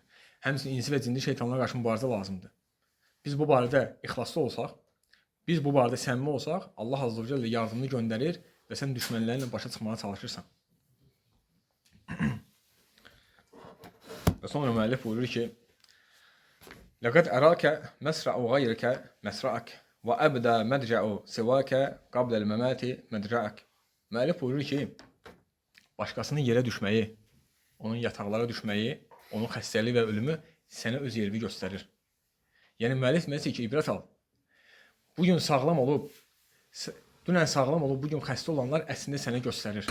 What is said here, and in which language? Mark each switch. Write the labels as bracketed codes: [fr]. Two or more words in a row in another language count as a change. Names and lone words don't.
[az] Həmçinin insi və cindi şeytanlara qarşı mübarizə lazımdır. Biz bu barədə ixlaslı olsaq, biz bu barədə səmimi olsaq, Allah [ar] عز وجل [az] yardımını göndərir və sən düşmənlərinlə başa çıxmağa çalışırsan. Və sonra müəllif buyurur ki, [ar] لَقَدْ أَرَاكَ مَسْرَعُ غَيْرِكَ مَسْرَعَكَ وَأَبْدَى مَدْجَعُ سِوَاكَ قَبْلَ الْمَمَاتِ مَدْجَعَكَ. [az] Müəllif buyurur ki, başqasının yerə düşməyi, onun yataqlara düşməyi, onun xəstəliyi və ölümü sənə öz yerini göstərir. Yəni müəllif deməsi ki, ibrət al. Bugün sağlam olub, dünən sağlam olub, bugün xəstə olanlar əslində sənə göstərir.